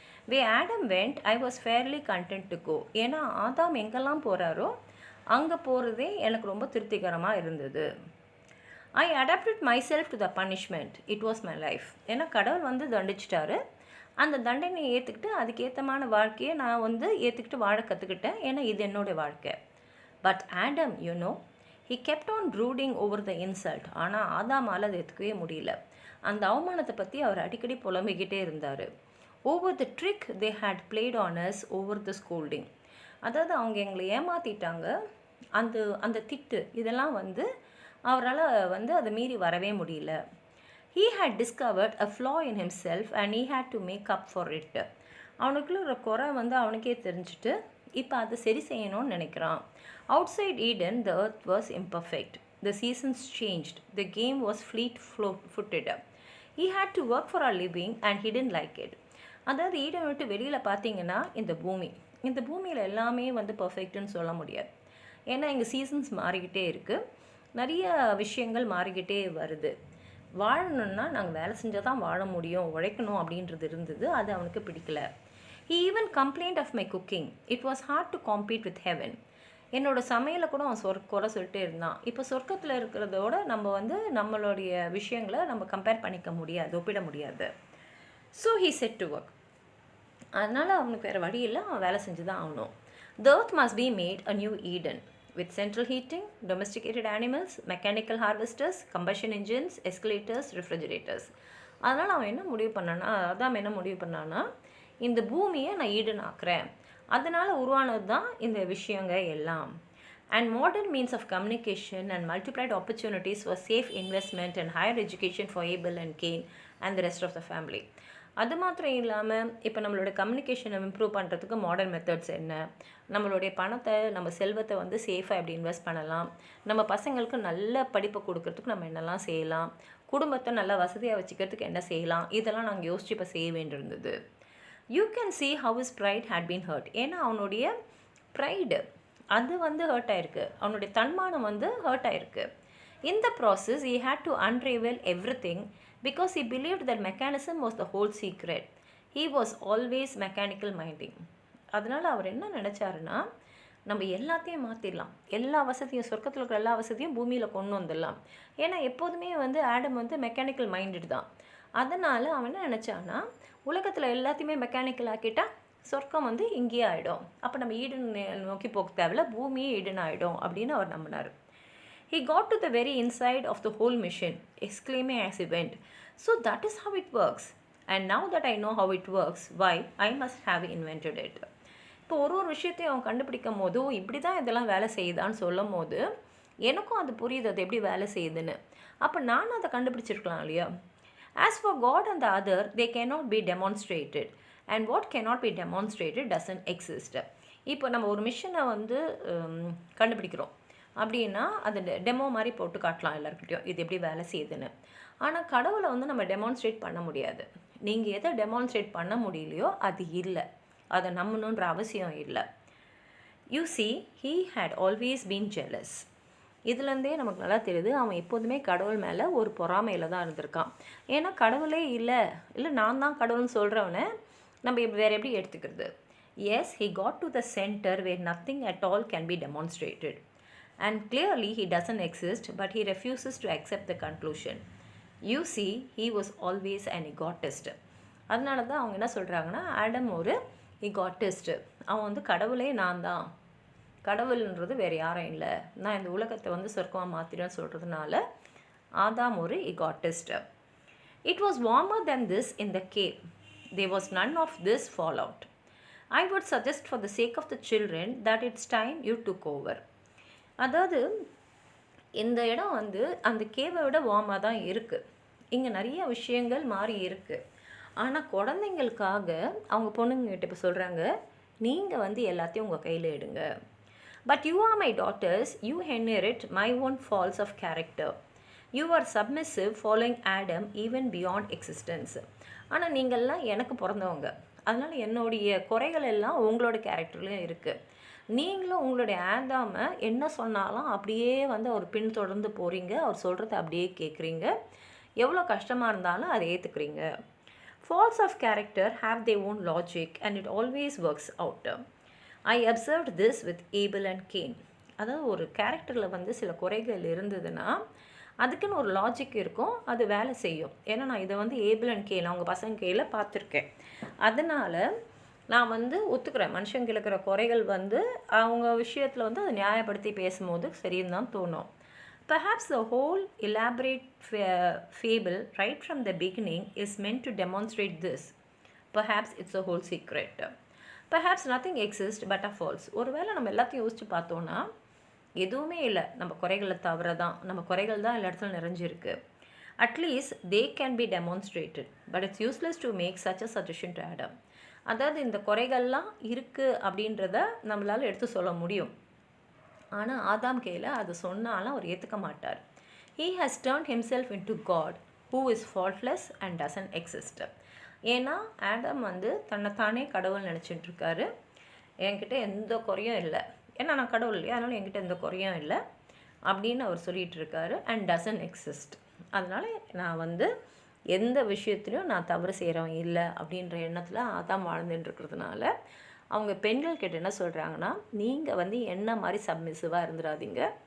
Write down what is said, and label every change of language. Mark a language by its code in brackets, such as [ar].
[en] Where Adam went, I was fairly content to go. [ta] ஏன்னா ஆதாம் எங்கெல்லாம் போகிறாரோ அங்கே போகிறதே எனக்கு ரொம்ப திருப்திகரமாக இருந்தது. [en] I adapted myself to the punishment. It was my life. [ta] ஏன்னா கடவுள் வந்து தண்டிச்சிட்டாரு, அந்த தண்டனையை ஏற்றுக்கிட்டு அதுக்கேற்றமான வாழ்க்கையை நான் வந்து ஏற்றுக்கிட்டு வாழ கற்றுக்கிட்டேன். ஏன்னா இது என்னோடய வாழ்க்கை. [en] But Adam, he kept on brooding over the insult. [ta] ஆனால் ஆதாமால் அதை ஏற்றுக்கவே முடியல. அந்த அவமானத்தை பற்றி அவர் அடிக்கடி புலம்பிக்கிட்டே இருந்தார். [en] over the trick they had played on us, over the scolding. [ta] அதாவது அவங்க எங்களை ஏமாற்றிட்டாங்க, அந்த திட்டு இதெல்லாம் வந்து அவரால் வந்து அதை மீறி வரவே முடியல. [en] he had discovered a flaw in himself and he had to make up for it. [ta] அவனுக்குள்ள ஒரு குறை வந்து அவனுக்கே தெரிஞ்சுட்டு இப்போ அதை சரி செய்யணும்னு நினைக்கிறான். [en] outside Eden the earth was imperfect, the seasons changed, the game was fleet-footed. he had to work for a living and he didn't like it. [ta] அதாவது ஈடன் விட்டு வெளியில் பார்த்தீங்கன்னா இந்த பூமியில் எல்லாமே வந்து பர்ஃபெக்ட்டுன்னு சொல்ல முடியாது. ஏன்னா இங்கே சீசன்ஸ் மாறிக்கிட்டே இருக்குது. நிறைய விஷயங்கள் மாறிக்கிட்டே வருது. வாழணுன்னா நாங்கள் வேலை செஞ்சால் தான் வாழ முடியும், உழைக்கணும் அப்படின்றது இருந்தது. அது அவனுக்கு பிடிக்கல. [en] He even complained of my cooking. It was hard to compete with heaven. [ta] என்னோட சமையலை கூட அவன் குறை சொல்லிட்டே இருந்தான். இப்போ சொர்க்கத்தில் இருக்கிறதோட நம்ம வந்து நம்மளுடைய விஷயங்களை நம்ம கம்பேர் பண்ணிக்க முடியாது, ஒப்பிட முடியாது. [en] So he set to work. [ta] அதனால் அவனுக்கு வேறு வழி இல்லை, அவன் வேலை செஞ்சு தான் ஆகணும். [en] The earth must be made a new Eden with central heating, domesticated animals, mechanical harvesters, combustion engines, escalators, refrigerators. [ta] அதனால் அவன் என்ன முடிவு பண்ணான்னா, அதான் என்ன முடிவு பண்ணான்னா, இந்த பூமியை நான் ஈடன் ஆக்குறேன், அதனால் உருவானது தான் இந்த விஷயங்க எல்லாம். [en] And modern means of communication and multiplied opportunities for safe investment and higher education for Abel and Cain and the rest of the family. [ta] அது மாத்திரம் இல்லாமல் இப்போ நம்மளோட கம்யூனிகேஷனை இம்ப்ரூவ் பண்ணுறதுக்கு மாடர்ன் மெத்தட்ஸ் என்ன, நம்மளுடைய பணத்தை நம்ம செல்வத்தை வந்து சேஃபாக எப்படி இன்வெஸ்ட் பண்ணலாம், நம்ம பசங்களுக்கு நல்ல படிப்பை கொடுக்கறதுக்கு நம்ம என்னெல்லாம் செய்யலாம், குடும்பத்தை நல்லா வசதியாக வச்சுக்கிறதுக்கு என்ன செய்யலாம், இதெல்லாம் நாங்கள் யோசிச்சு இப்போ செய்ய வேண்டியிருந்தது. [en] You can see how his pride had been hurt. [ta] ஏன்னா அவனுடைய ப்ரைடு அது வந்து ஹர்ட் ஆயிருக்கு, அவனுடைய தன்மானம் வந்து ஹர்ட் ஆயிருக்கு. [en] In the process he had to unravel everything because he believed that mechanism was the whole secret. He was always mechanical minding. [ta] அதனால் அவர் என்ன நினச்சாருன்னா, நம்ம எல்லாத்தையும் மாற்றிடலாம், எல்லா வசதியும் சொர்க்கத்தில் இருக்கிற எல்லா வசதியும் பூமியில் கொண்டு வந்துடலாம். ஏன்னா எப்போதுமே வந்து ஆடம் வந்து மெக்கானிக்கல் மைண்டட் தான். அதனால் அவன் என்ன நினச்சான்னா, உலகத்தில் எல்லாத்தையுமே மெக்கானிக்கல் ஆக்கிட்டால் சொர்க்கம் வந்து இங்கேயே ஆகிடும், அப்போ நம்ம ஈடன் நோக்கி போக தேவையில்ல, பூமியே ஈடன் ஆகிடும் அப்படின்னு அவர் நம்பினார். [en] He got to the very inside of the whole mission, exclaiming as he went, "So that is how it works. And now that I know how it works, why, I must have invented it." [ta] இப்போ ஒரு விஷயத்தையும் அவன் கண்டுபிடிக்கும் போது இப்படி தான் இதெல்லாம் வேலை செய்யுதான்னு சொல்லும் போது எனக்கும் அது புரியுது, அது எப்படி வேலை செய்யுதுன்னு. அப்போ நானும் அதை கண்டுபிடிச்சிருக்கலாம் இல்லையா? [en] As for God and the other, they cannot be demonstrated. And what cannot be demonstrated doesn't exist. [ta] இப்போ நம்ம ஒரு மிஷனை வந்து கண்டுபிடிக்கிறோம் அப்படின்னா அது டெமோ மாதிரி போட்டு காட்டலாம் எல்லாருக்கிட்டையும், இது எப்படி வேலை செய்யுதுன்னு. ஆனால் கடவுளை வந்து நம்ம டெமான்ஸ்ட்ரேட் பண்ண முடியாது. நீங்கள் எதை டெமான்ஸ்ட்ரேட் பண்ண முடியலையோ அது இல்லை, அதை நம்பணுன்ற அவசியம் இல்லை. [en] You see, he had always been jealous. [ta] இதுலேருந்தே நமக்கு நல்லா தெரியுது, அவன் எப்போதுமே கடவுள் மேலே ஒரு பொறாமையில் தான் இருந்திருக்கான். ஏன்னா கடவுளே இல்லை நான் தான் கடவுள்னு சொல்கிறவனை நம்ம வேறு எப்படி எடுத்துக்கிறது? [en] Yes, he got to the center where nothing at all can be demonstrated. And clearly he doesn't exist, but he refuses to accept the conclusion. You see, he was always an egotist. [ta] அதனால தான் அவங்க என்ன சொல்கிறாங்கன்னா, Adam ஒரு egotist. அவன் வந்து கடவுளே நான் தான், கடவுள்ன்றது வேறு யாரும் இல்லை, நான் இந்த உலகத்தை வந்து சொர்க்கமாக மாற்றிடுன்னு சொல்கிறதுனால ஆதாம் ஒரு egotist. [en] It was warmer than this in the cave. There was none of this fallout. I would suggest for the sake of the children that it's time you took over. [ta] அதாவது இந்த இடம் வந்து அந்த கேவை விட வார்மாக தான் இருக்குது, இங்கே நிறைய விஷயங்கள் மாறி இருக்குது. ஆனால் குழந்தைங்களுக்காக அவங்க பொண்ணுங்கிட்ட இப்போ சொல்கிறாங்க, நீங்கள் வந்து எல்லாத்தையும் உங்கள் கையில் எடுங்க. [en] But you are my daughters, you inherit my own faults of character. You are submissive following Adam even beyond existence. [ta] ஆனால் நீங்கள்லாம் எனக்கு பிறந்தவங்க, அதனால் என்னுடைய குறைகள் எல்லாம் உங்களோட கேரக்டர்லையும் இருக்குது. நீங்களும் உங்களுடைய ஆதாமை என்ன சொன்னாலும் அப்படியே வந்து அவர் பின்தொடர்ந்து போகிறீங்க, அவர் சொல்கிறத அப்படியே கேட்குறீங்க, எவ்வளோ கஷ்டமாக இருந்தாலும் அதை ஏற்றுக்குறீங்க. [en] Faults of character have their own logic and it always works out. I observed this with Abel and Cain. [ta] அதாவது ஒரு கேரக்டரில் வந்து சில குறைகள் இருந்ததுன்னா அதுக்குன்னு ஒரு லாஜிக் இருக்கும், அது வேலை செய்யும். ஏன்னா நான் இதை வந்து ஏபிள் அண்ட் கேன் அவங்க பசங்க கையில் பார்த்துருக்கேன். அதனால் நான் வந்து ஒத்துக்கிறேன், மனுஷங்க இருக்கிற குறைகள் வந்து அவங்க விஷயத்தில் வந்து அதை நியாயப்படுத்தி பேசும்போது சரின்னு தான் தோணும். [en] Perhaps the whole elaborate fable right from the beginning is meant to demonstrate this. Perhaps it's the whole secret. Perhaps nothing exists but a false. [ta] ஒருவேளை நம்ம எல்லாத்தையும் யோசித்து பார்த்தோன்னா எதுவுமே இல்லை, நம்ம குறைகளை தவிர தான், நம்ம குறைகள் தான் எல்லா இடத்துலையும் நிறைஞ்சிருக்கு. [en] At least they can be demonstrated, but it's useless to make such a suggestion to Adam. [ta] அதாவது இந்த குறைகள்லாம் இருக்குது அப்படின்றத நம்மளால் எடுத்து சொல்ல முடியும், ஆனால் ஆதாம் கையில் அது சொன்னாலும் அவர் ஏற்றுக்க மாட்டார். [en] He has turned himself into God who is faultless and doesn't exist. [ta] ஏன்னா ஆடம் வந்து தன்னைத்தானே கடவுள் நினச்சிட்ருக்காரு, என்கிட்ட எந்த குறையும் இல்லை, ஏன்னா நான் கடவுள் இல்லையா, அதனால் என்கிட்ட எந்த குறையும் இல்லை, அப்படின்னு அவர் சொல்லிகிட்டு இருக்காரு. [en] And doesn't exist. [ta] அதனால் நான் வந்து எந்த விஷயத்துலையும் நான் தவறு செய்கிறவன் இல்லை அப்படின்ற எண்ணத்தில் அதான் வாழ்ந்துட்டுருக்கிறதுனால அவங்க பெண்கள் கிட்ட என்ன சொல்கிறாங்கன்னா, நீங்கள் வந்து என்ன மாதிரி சப்மிசிவாக இருந்துடாதீங்க.